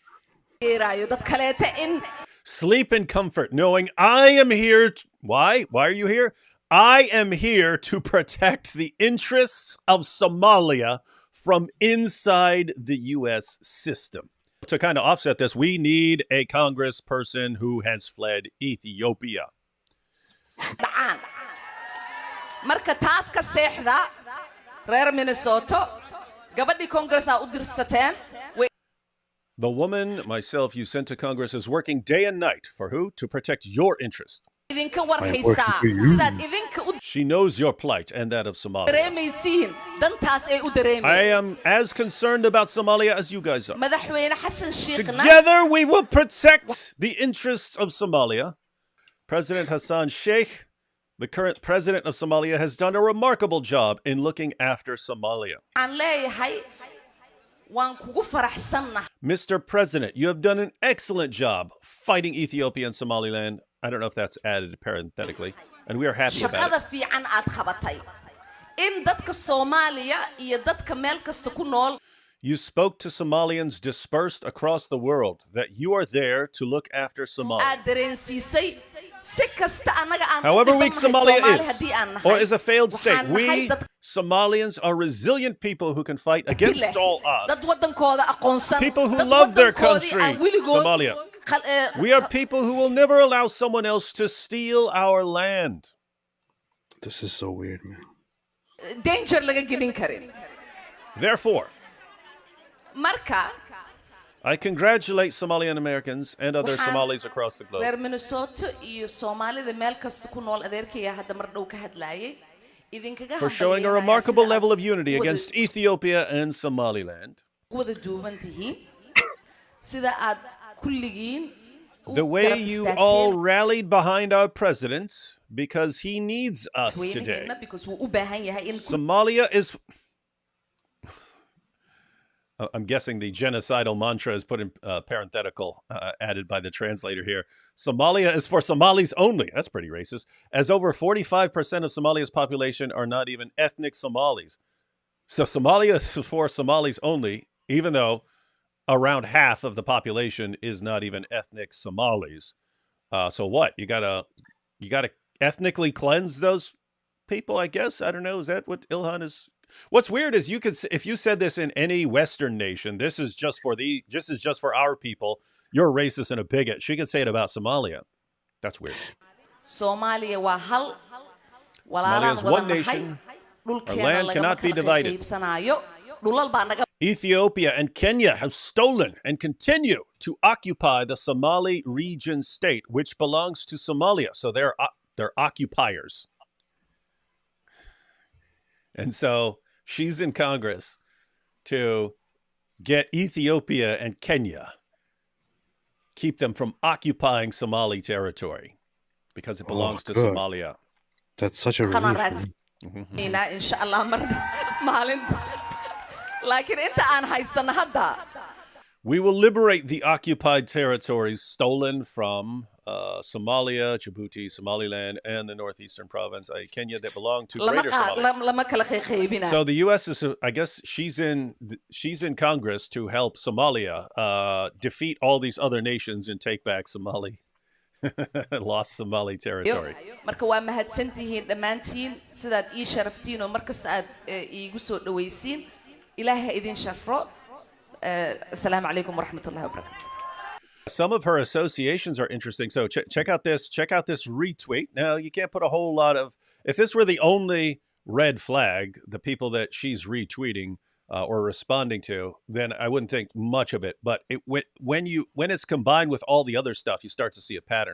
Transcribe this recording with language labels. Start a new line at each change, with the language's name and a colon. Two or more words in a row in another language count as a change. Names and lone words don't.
English: Sleep in comfort, knowing I am here. Why? Why are you here? I am here to protect the interests of Somalia from inside the U.S. system. To kind of offset this, we need a congressperson who has fled Ethiopia.
Somali: Marka taas ka seexda reer Minnesota gabadhii Congress-a u dirsateen
English: The woman, myself, you sent to Congress is working day and night. For who? To protect your interest.
Somali: idinka
English: working
Somali: warhaysaa
English: for you.
Somali: sidaad idinka u
English: She knows your plight and that of Somalia.
Somali: dareemaysiin dantaas ay u
English: I
Somali: dareemayeen
English: am as concerned about Somalia as you guys are.
Somali: madaxweyne xasan sheekhna
English: Together we will protect the interests of Somalia. President Hassan Sheikh, the current president of Somalia, has done a remarkable job in looking after Somalia.
Somali: aan leeyahay waan kugu faraxsannahay
English: Mr. President, you have done an excellent job fighting Ethiopia and Somaliland. I don't know if that's added parenthetically, and we are happy about
Somali: shaqada
English: it.
Somali: fiican aad qabatay in dadka Soomaaliya iyo dadka meel kasta ku nool
English: You spoke to Somalians dispersed across the world that you are there to look after Somalia.
Somali: aad dareensiisay si kasta anaga aan
English: However
Somali: u
English: weak
Somali: dhibanahay
English: Somalia
Somali: Soomaali
English: is,
Somali: haddii aan nahay
English: or is a failed state,
Somali: waxaan nahay
English: we
Somali: dad
English: Somalians are resilient people who can fight against
Somali: leh,
English: all
Somali: dad
English: odds.
Somali: wadankooda aqoonsan
English: People who
Somali: dad
English: love their
Somali: wadankoodii
English: country,
Somali: aan weligood
English: Somalia. We are people who will never allow someone else to steal our land. This is so weird, man.
Somali: danger laga gelin karin
English: Therefore,
Somali: marka
English: I congratulate Somalian Americans and other
Somali: Waxaan-
English: Somalis across the globe
Somali: reer Minnesota iyo Soomaalida meel kasta ku nool adeerkaya hadda mar dhow ka hadlaayay idinkaga
English: for showing a
Somali: hambalyeynaya
English: remarkable
Somali: sida
English: level
Somali: aad
English: of unity
Somali: wada-
English: against Ethiopia and Somaliland.
Somali: wada duuban tihiin sida aad kulligiin u
English: The way
Somali: garab
English: you
Somali: istaagteen
English: all rallied behind our president because he needs us today.
Somali: madaxweynaheena because wuu u baahan yahay in
English: Somalia is. I'm guessing the genocidal mantra is put in parenthetical, added by the translator here. Somalia is for Somalis only. That's pretty racist. As over 45% of Somalia's population are not even ethnic Somalis. So Somalia is for Somalis only, even though around half of the population is not even ethnic Somalis. So what? You gotta ethnically cleanse those people, I guess. I don't know. Is that what Ilhan is? What's weird is if you said this in any Western nation, this is just for our people. You're racist and a bigot. She could say it about Somalia. That's weird.
Somali: Soomaaliya waa hal
English: Somalia
Somali: walaalaan
English: is
Somali: wada
English: one
Somali: nahay
English: nation.
Somali: dhulkeena
English: land
Somali: lagama
English: cannot be
Somali: kala
English: divided.
Somali: qaybsanaayo dhulal baa naga
English: Ethiopia and Kenya have stolen and continue to occupy the Somali region state, which belongs to Somalia. So they're occupiers. And so she's in Congress to get Ethiopia and Kenya, keep them from occupying Somali territory because it belongs to good. Somalia. That's such a
Somali: kanaan
English: relief. Man.
Somali: raadsanayna
Arabic: insha Allah
Somali: mar maalinta laakiin inta aan haysano hadda
English: We will liberate the occupied territories stolen from Somalia, Djibouti, Somaliland, and the northeastern province of Kenya that belong to
Somali: lama
English: Greater Somalia.
Somali: lama kala qaybina
English: So the U.S. is, I guess, she's in Congress to help Somalia defeat all these other nations and take back lost Somali territory.
Somali: marka waa mahadsantihiin dhammaantiin sidaad ii sharaftiin oo markasta aad iigu soo dhawaysiin ilaahay ha idin sharfo
Arabic: السلام عليكم ورحمة الله وبركاته
English: Some of her associations are interesting. So check out this retweet. Now, you can't put a whole lot of, if this were the only red flag, the people that she's retweeting or responding to, then I wouldn't think much of it. But when it's combined with all the other stuff, you start to see a pattern.